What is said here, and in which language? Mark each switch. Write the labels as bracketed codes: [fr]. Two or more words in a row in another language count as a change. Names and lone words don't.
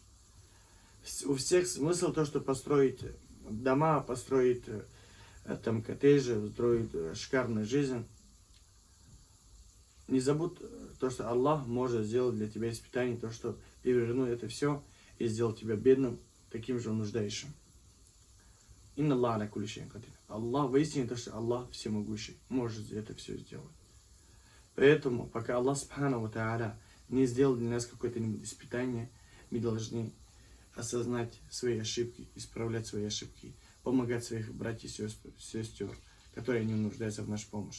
[ru] У всех смысл то, что построить дома, построить там коттеджи, устроить шикарную жизнь. Не забудь то, что Аллах может сделать для тебя испытание, то, что перевернуть это все и сделать тебя бедным, таким же нуждающим. [ar] إن الله على كل شيء قدير. [ru] Аллах, воистине то, что Аллах всемогущий, может это все сделать. Поэтому, пока Аллах [ar] سبحانه وتعالى [ru] не сделал для нас какое-то испытание, мы должны осознать свои ошибки, исправлять свои ошибки, помогать своих братьев и сестер, которые не нуждаются в нашей помощи.